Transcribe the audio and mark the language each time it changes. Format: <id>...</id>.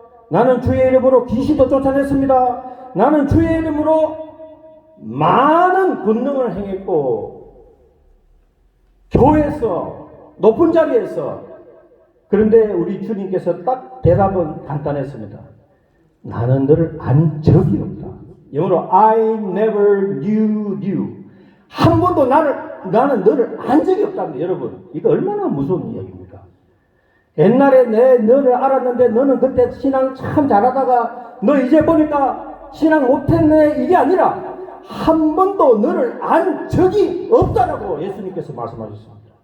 <ko>나는 주의 이름으로 귀신도 쫓아냈습니다. 나는 주의 이름으로 많은 권능을 행했고 교회에서 높은 자리에서 그런데 우리 주님께서 딱 대답은 간단했습니다. 나는 너를 안 적이 없다. 영어로</ko> <en>I never knew you.</en> <ko>한 번도 나는 너를 안 적이 없답니다. 여러분 이거 얼마나 무서운 이야기입니까? 옛날에 너를 알았는데 너는 그때 신앙 참 잘하다가 너 이제 보니까 신앙 못했네 이게 아니라 한 번도 너를 안 적이 없다라고 예수님께서 말씀하셨습니다.</ko>